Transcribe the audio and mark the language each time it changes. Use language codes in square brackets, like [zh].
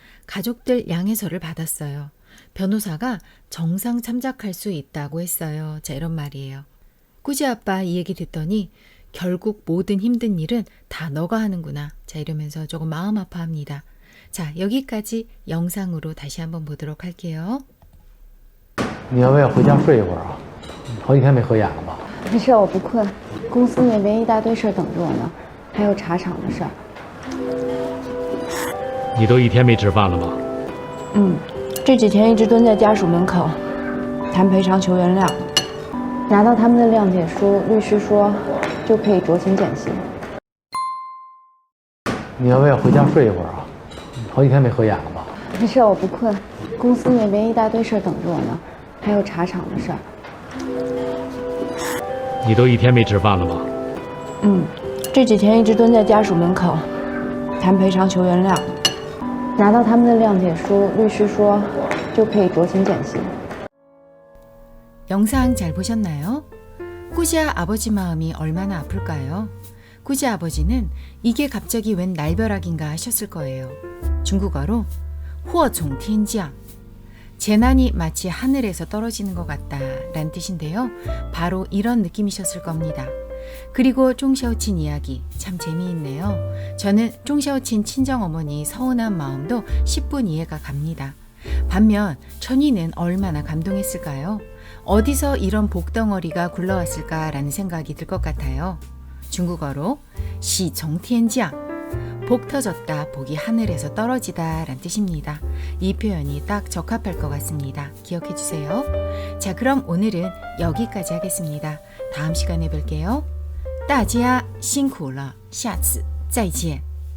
[ko] 가족들 양해서를 받았어요. 변호사가 정상 참작할 수 있다고 했어요. 자, 이런 말이에요. 꾸지 아빠 이 얘기 듣더니 결국 모든 힘든 일은 다 너가 하는구나. 자, 이러면서 조금 마음 아파합니다. 자, 여기까지 영상으로 다시 한번 보도록 할게요. [zh] 你要不要回家睡一会儿啊？好几天没合眼了吧？没事，我不困。公司那边一大堆事等着我呢，还有茶厂的事儿。你都一天没吃饭了吗？这几天一直蹲在家属门口谈赔偿求原谅，拿到他们的谅解书，律师说就可以酌情减刑。你要不要回家睡一会儿啊？好几天没合眼了吧？没事，我不困。公司那边一大堆事等着我呢，还有茶厂的事儿。你都一天没吃饭了吗？这几天一直蹲在家属门口谈赔偿求原谅，拿到他们的谅解书，律师说就可以酌情减刑。 [ko] 영상 잘 보셨나요? 꾸지아 아버지 마음이 얼마나 아플까요? 꾸지 아버지는 이게 갑자기 웬 날벼락인가 하셨을 거예요. 중국어로 祸从天降, 재난이 마치 하늘에서 떨어지는 것 같다 란 뜻인데요. 바로 이런 느낌이셨을 겁니다. 그리고 쫑샤오친 이야기 참 재미있네요. 저는 쫑샤오친 친정어머니 서운한 마음도 10분 이해가 갑니다. 반면 천이는 얼마나 감동했을까요? 어디서 이런 복덩어리가 굴러왔을까라는 생각이 들 것 같아요. 중국어로 시정티엔지앙, 복 터졌다, 복이 하늘에서 떨어지다 란 뜻입니다. 이 표현이 딱 적합할 것 같습니다. 기억해 주세요. 자, 그럼 오늘은 여기까지 하겠습니다. 다음 시간에 뵐게요. [zh] 大家辛苦了，下次再见。